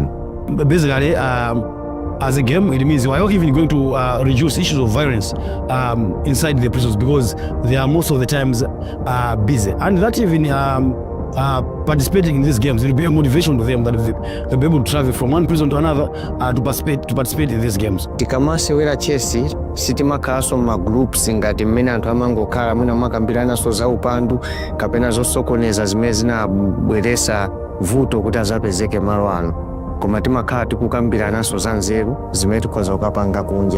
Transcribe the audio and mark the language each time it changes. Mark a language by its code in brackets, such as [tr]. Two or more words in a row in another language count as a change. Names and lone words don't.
[en] Basically, as a game, it means we are even going to reduce issues of violence inside the prisons, because they are most of the times busy. And that even participating in these games will be a motivation to them, that they'll be able to travel from one prison to another to participate in these games. [ny] Tikamasewera chesi sitimakaso magroups ngati mmene anthu amangokhala mwina makambiranaso za upandu kapena zosokoneza zimene zinabweresa vuto kuti azapezeke malo ano, koma timakhala tikukambiranaso za nzeru zimene tikhoza kukapanga kunja.